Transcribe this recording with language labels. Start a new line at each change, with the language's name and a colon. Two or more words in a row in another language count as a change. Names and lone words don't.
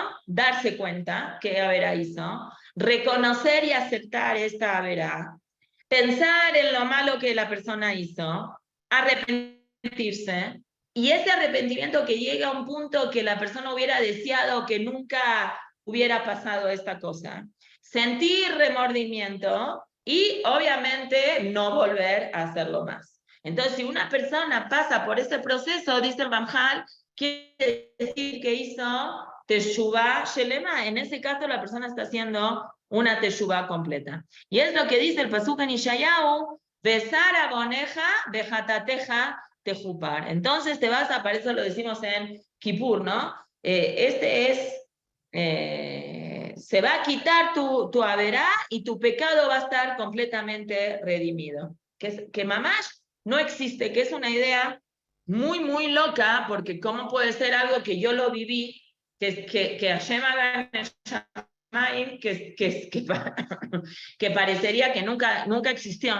Spanish: Darse cuenta que Averá hizo, reconocer y aceptar esta Averá, pensar en lo malo que la persona hizo, arrepentirse, y ese arrepentimiento que llega a un punto que la persona hubiera deseado que nunca hubiera pasado esta cosa, sentir remordimiento y obviamente no volver a hacerlo más. Entonces, si una persona pasa por ese proceso, dice el Ramjal, quiere decir que hizo
Hebrew: תשובה שלמה.
Spanish: En ese caso, la persona está haciendo una teshuvá completa. Y es lo que dice el pasuk en Ishayahu,
Hebrew: וסר עונך וחטאתך תכפר.
Spanish: Entonces te vas a, para eso lo decimos en Kippur, ¿no? Se va a quitar tu averá y tu pecado va a estar completamente redimido. Que mamash no existe, que es una idea muy, muy loca, porque ¿cómo puede ser algo que yo lo viví, que Hashem haga que parecería que nunca existió?